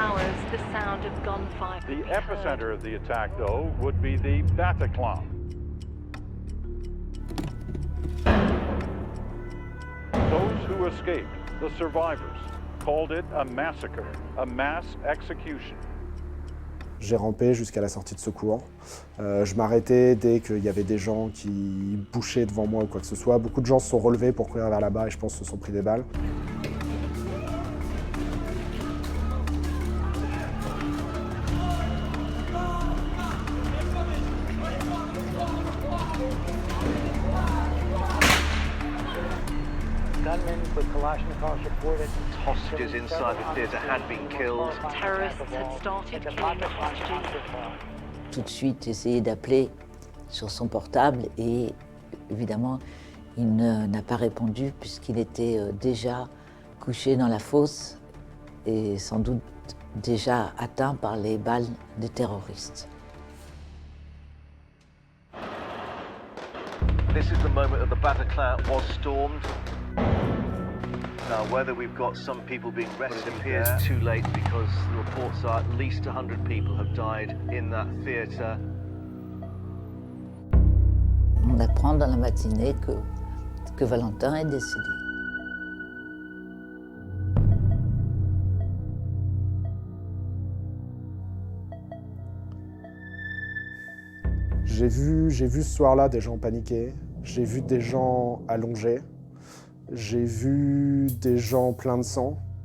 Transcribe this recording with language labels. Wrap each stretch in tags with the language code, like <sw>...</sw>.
<en>hours, the sound of gunfire could The be heard. epicenter of the attack, though, would be the Bataclan. Those who escaped, the survivors, called it a massacre, a mass execution.</en> <fr>J'ai rampé jusqu'à la sortie de secours. Je m'arrêtais dès qu'il y avait des gens qui bouchaient devant moi ou quoi que ce soit. Beaucoup de gens se sont relevés pour courir vers là-bas et je pense se sont pris des balles.</fr> <en>Gunmen with Kalashnikovs reported. Hostages inside the theatre had been killed. Terrorists had started killing the hostages.</en> <fr>Tout de suite, j'ai essayé d'appeler sur son portable et évidemment, il n'a pas répondu puisqu'il était déjà couché dans la fosse et sans doute déjà atteint par les balles des terroristes.</fr> <en>This is the moment that the Bataclan was stormed. Now, whether we've got some people being rescued, it appears too late because the reports are at least 100 people have died in that theatre.</en> <fr>On apprend dans la matinée que Valentin est décédé. J'ai vu ce soir-là des gens paniquer, j'ai vu des gens allongés, j'ai vu des gens pleins de sang.</fr>